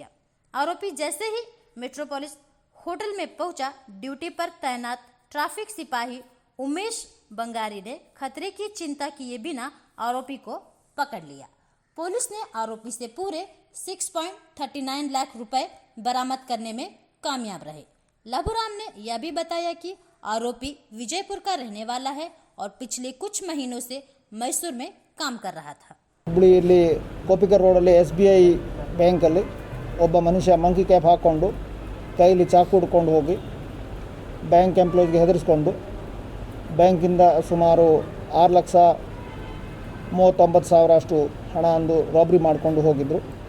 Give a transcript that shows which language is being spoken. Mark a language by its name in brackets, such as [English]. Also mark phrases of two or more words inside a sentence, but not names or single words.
[Hindi] आरोपी जैसे ही मेट्रोपोलिस होटल में पहुंचा, ड्यूटी पर तैनात ट्रैफिक सिपाही उमेश बंगारी ने खतरे की चिंता किए बिना आरोपी को पकड़ लिया। पुलिस ने आरोपी से पूरे 6.39 लाख रुपए बरामद करने में कामयाब रहे। लभुराम ने यह भी बताया कि आरोपी विजयपुर का रहने वाला है और पिछले कुछ महीनों से मैसूर में काम कर रहा था। [Kannada] ಹುಬ್ಬಳ್ಳಿಯಲ್ಲಿ ಕೋಪಿಕರ್ ರೋಡಲ್ಲಿ SBI ಬ್ಯಾಂಕಲ್ಲಿ ಒಬ್ಬ ಮನುಷ್ಯ [English] monkey cap [Kannada] ಹಾಕ್ಕೊಂಡು ಕೈಲಿ ಚಾಕು ಹಿಡ್ಕೊಂಡು ಹೋಗಿ [English] bank employeesಗೆ [Kannada] ಹೆದರಿಸ್ಕೊಂಡು ಬ್ಯಾಂಕಿಂದ ಸುಮಾರು 6,39,000 ಅಷ್ಟು ಹಣ ಅಂದು ರಾಬ್ರಿ ಮಾಡಿಕೊಂಡು ಹೋಗಿದ್ದರು.